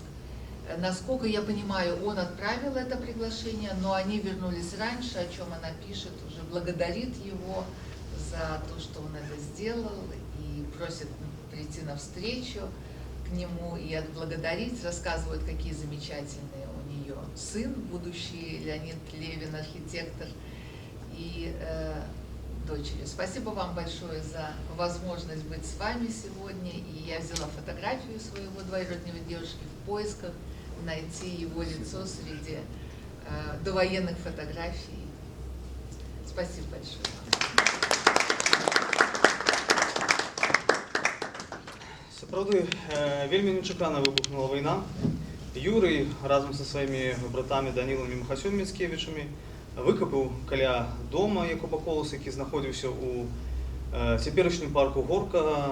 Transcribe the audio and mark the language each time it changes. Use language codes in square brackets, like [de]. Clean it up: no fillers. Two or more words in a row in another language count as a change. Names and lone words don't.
[ru] Насколько я понимаю, он отправил это приглашение, но они вернулись раньше, о чем она пишет, уже благодарит его за то, что он это сделал, и просит прийти навстречу к нему и отблагодарить, рассказывают, какие замечательные у нее сын, будущий Леонид Левин, архитектор, и дочери. Спасибо вам большое за возможность быть с вами сегодня, и я взяла фотографию своего двоюродного дедушки в поисках найти его лицо среди довоенных фотографий. Спасибо большое. [be] Сапраўды, вельмі нечакана выбухнула вайна. Юрый разом со сваімі братамі Данілам і Михасём Міцкевічамі выкапаў каля дома Якуба Коласа, які знаходзіўся ў цяперашнім парку Горкага.